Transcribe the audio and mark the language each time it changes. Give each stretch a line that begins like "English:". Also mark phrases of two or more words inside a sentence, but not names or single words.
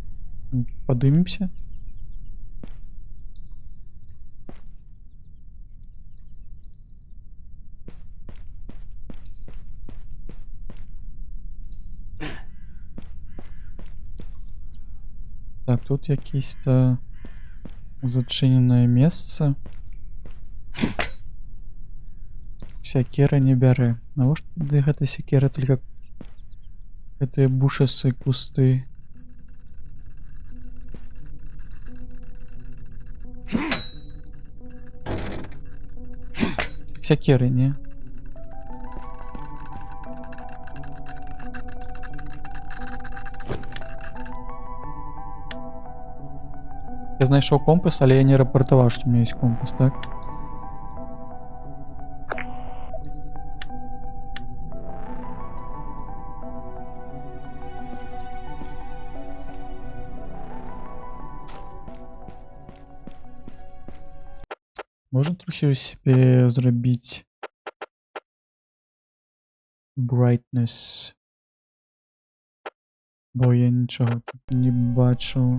Ukrainian: Подивимося. Так, тут якесь-то зачиненное место.
Belarusian: Сякера не бярэ. Навошта тады гэта сякера, только гэтыя бушасы кусты. Сякеры, не? Я знайшоў компас, але я не рапартаваў, што у меня есть компас, так?
Ukrainian: Можна трохи себе зрабіць brightness, бо я нічого тут не бачу.